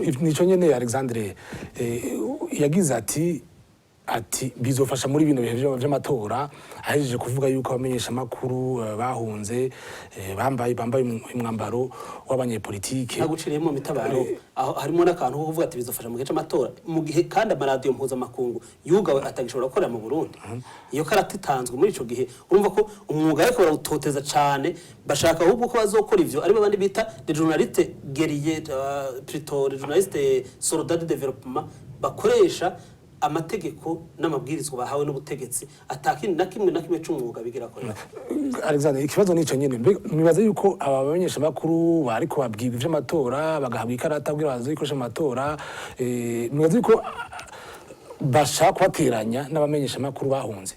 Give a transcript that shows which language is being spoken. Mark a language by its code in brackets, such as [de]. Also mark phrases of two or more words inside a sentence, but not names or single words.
[rn] Nico nyene Alexandre yagize ati bizofasha muri bino bihe vy'amatora, ahejeje kuvuga yuko abamenyesha makuru bahunze bambaye umwambaro w'abanyepolitike. Naguciriyemo mitabaro aho harimo n'akantu ko kuvuga ati bizofasha mu gihe c'amatora, mu gihe kandi amaradiyo mpuzamakungu yugawe atagishobora gukorera mu Burundi. Iyo karata itanzwe muri ico gihe urumva ko umwuga ariko barawutoteza cane, bashaka ahubwo ko bazokora ivyo aribo bandi bita [fr] les journalistes guerriers plutôt les journalistes soldats de développement [rn] bakoresha amategeko n'amabwirizwa bahawe n'ubutegetsi atakindi na kimwe c'umwuga bigira ko. Alexander, ikibazo nico nyene nibaza yuko aba bamenyesha makuru bariko babwirwa ivy'amatora bagahabwa ikarata kugira bazikoresha amatora, nibaza yuko bashaka kubateranya n'abamenyesha makuru bahunze.